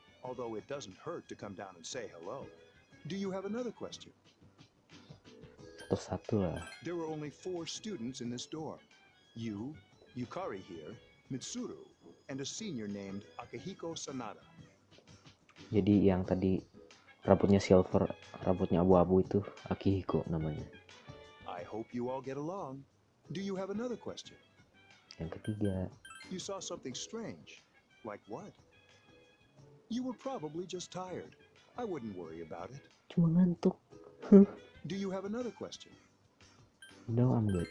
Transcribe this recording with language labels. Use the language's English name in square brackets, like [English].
[English] Although it doesn't hurt to come down and say hello. Do you have another question? [Indonesian] Satu-satu lah. [English] There are only 4 students in this dorm. You, Yukari here, Mitsuru, and a senior named Akihiko Sanada. [Indonesian] Jadi yang tadi rambutnya silver, rambutnya abu-abu itu Akihiko namanya. [English] I hope you all get along. Do you have another question? [Indonesian] Yang ketiga. [English] You saw something strange. Like what? You were probably just tired. I wouldn't worry about it. [Indonesian] Cuma ngantuk. [English] Do you have another question? No, I'm good.